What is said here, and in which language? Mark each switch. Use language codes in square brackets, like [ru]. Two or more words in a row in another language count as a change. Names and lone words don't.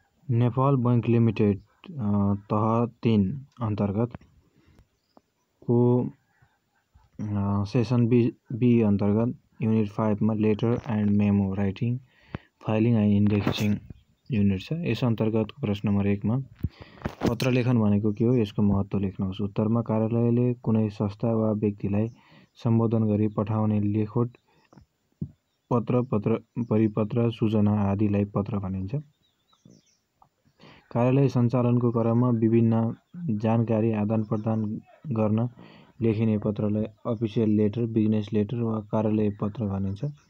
[ne] नेपाल बैंक लिमिटेड तह 3 अंतर्गत को सेसन बी अंतर्गत यूनिट 5 में [en] letter and memo writing filing and indexing [ne] यूनिट छ। यस अंतर्गत प्रश्न नंबर 1 में पत्र लेखन भनेको के हो, यसको महत्व लेख्नुहोस्। उत्तरमा कार्यालयले कुनै संस्था वा व्यक्तिलाई सम्बोधन गरी पठाउने लेखोट पत्र, परिपत्र, सूचना आदिलाई पत्र भनिन्छ। कार्यालय सञ्चालनको क्रममा विभिन्न जानकारी आदान प्रदान गर्न लेखिने पत्रलाई [en] official letter, business letter [ne] वा कार्यालय पत्र भनिन्छ।